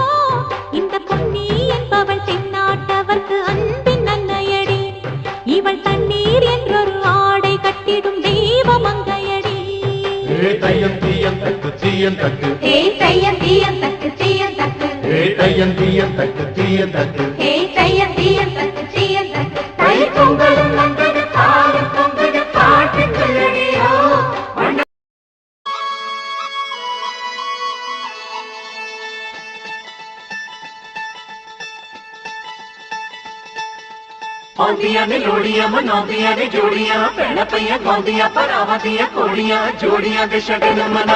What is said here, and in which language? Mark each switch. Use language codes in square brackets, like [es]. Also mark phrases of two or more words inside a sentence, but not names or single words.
[ta] இந்த பொன்னி என்பவள் தென்னாட்டவர்க்கு அன்பின் அன்னையடி, இவள் தண்ணீர் என்றொரு ஆடை கட்டிடும் தெய்வ மங்கையடி. தையம் தீயம் தக்கு தீயம் தக்கு, தையம் தீயம் தக்கு தீயம் தக்கு, தையம் தீயம் தக்கு தீயம் தக்கு. தையம் தீயம் தக்கு தீயம் தக்கு. தை பொங்கலும் வந்தது பாலும் பொங்குது பாட்டு சொல்லடியோ. [pa] ਆਉਂਦੀਆਂ ਨੇ ਲੋੜੀਆਂ ਮਨਾਉਂਦੀਆਂ ਨੇ ਜੋੜੀਆਂ, ਭੈਣਾਂ ਪਈਆਂ ਗਾਉਂਦੀਆਂ ਭਰਾਵਾਂ ਦੀਆਂ ਘੋੜੀਆਂ, ਜੋੜੀਆਂ ਦੇ ਸ਼ਗਨ ਮਨਾ।